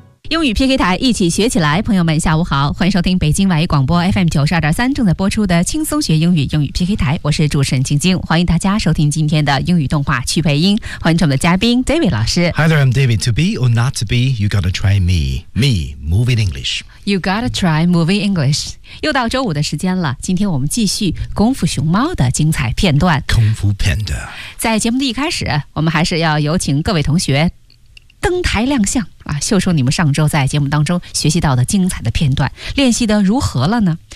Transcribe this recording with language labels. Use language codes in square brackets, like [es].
[zh] 英语 PK 台，一起学起来。朋友们下午好，欢迎收听北京外语广播 FM92.3 正在播出的轻松学英语，英语 PK 台，我是主持人晶晶，欢迎大家收听今天的英语动画趣配音，欢迎我们的嘉宾 David 老师。 [en] Hi there, I'm David. To be or not to be, you gotta try me, movie in English. You gotta try movie English. [zh] 又到周五的时间了，今天我们继续功夫熊猫的精彩片段。功夫 Panda。在节目的一开始，我们还是要有请各位同学登台亮相啊，秀出你们上周在节目当中学习到的精彩的片段，练习的如何了呢？